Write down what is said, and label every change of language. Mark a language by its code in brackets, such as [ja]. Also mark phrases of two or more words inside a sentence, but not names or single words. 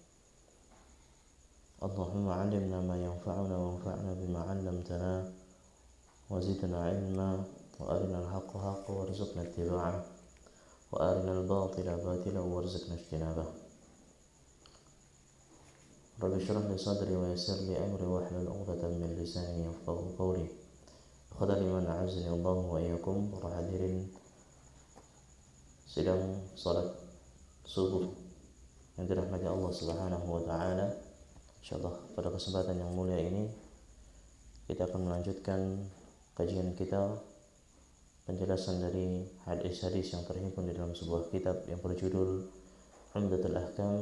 [ar] اللهم علمنا ما ينفعنا وانفعنا بما علمتنا وزدنا علما وأرنا الحق حقا وارزقنا اتباعه وأرنا الباطل باطلا وارزقنا اجتنابه. رب اشرح لي صدري ويسر لي أمري واحلل عقدة من لساني يفقهوا قولي. خضالي من أعزني الله وإياكم. [id] Para hadirin sidang salat subuh yang dirahmati Allah [ar] سبحانه وتعالى. [id] Insyaallah pada kesempatan yang mulia ini kita akan melanjutkan kajian kita, penjelasan dari hadis-hadis yang terhimpun di dalam sebuah kitab yang berjudul Umdatul Ahkam.